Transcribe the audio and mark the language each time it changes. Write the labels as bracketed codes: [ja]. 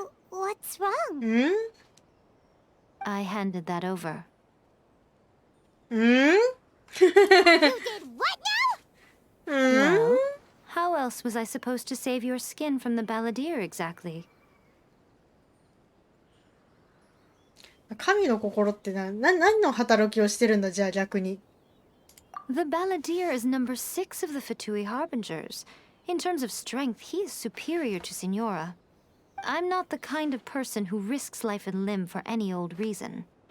[en] What's wrong? I handed that over. You did what now? Well, how else was I supposed to save your skin from the balladeer exactly? [ja] 神の心って何の働きをしてるんだじゃあ逆に。 [en] The balladeer is number 6 of the Fatui Harbingers. In terms of strength, he is superior to Signora. I'm not the kind of person who risks life and limb for any old reason.